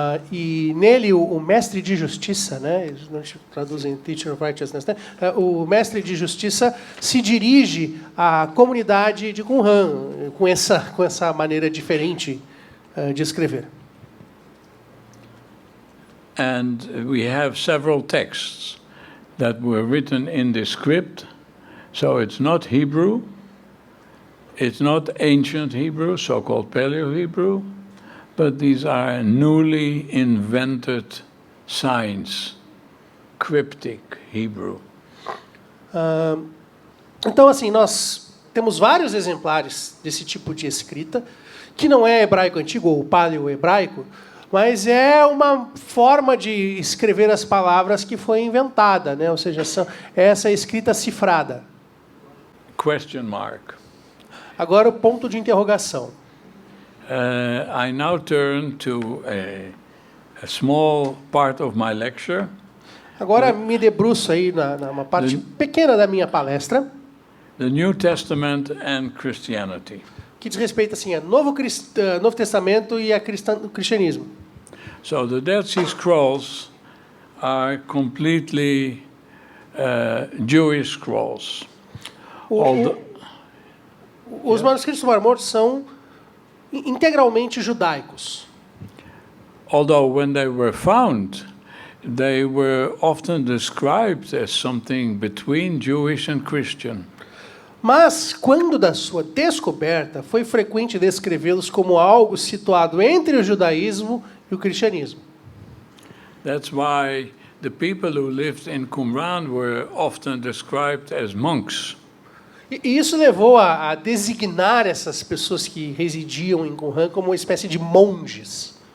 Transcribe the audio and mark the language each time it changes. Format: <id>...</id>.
<pt>E nele o mestre de justiça, né, eles não traduzem</pt> <en>teacher of righteousness,</en> <pt>né, o mestre de justiça se dirige à comunidade de Qumran com essa maneira diferente de escrever.</pt> <en>And we have several texts that were written in this script, so it's not Hebrew, it's not ancient Hebrew, so-called Paleo-Hebrew, but these are newly invented signs, cryptic Hebrew.</en> <pt>Então, assim, nós temos vários exemplares desse tipo de escrita, que não é hebraico antigo ou paleo-hebraico, mas é uma forma de escrever as palavras que foi inventada, né? Ou seja, essa escrita cifrada.</pt> <en>Question mark.</en> <pt>Agora o ponto de interrogação.</pt> <en>I now turn to a small part of my lecture.</en> <pt>Agora me debruço aí numa parte pequena da minha palestra.</pt> <en>The New Testament and Christianity.</en> <pt>Que diz respeito assim a Novo Testamento e a cristianismo.</pt> <en>So the Dead Sea Scrolls are completely Jewish scrolls.</en> <pt>Os manuscritos do Mar Morto são integralmente judaicos.</pt> <en>Although when they were found, they were often described as something between Jewish and Christian.</en> <pt>Mas, quando da sua descoberta, foi frequente descrevê-los como algo situado entre o judaísmo e o cristianismo.</pt> <en>That's why the people who lived in Qumran were often described as monks.</en> <pt>E isso levou a designar essas pessoas que residiam em Qumran como uma espécie de monges.</pt>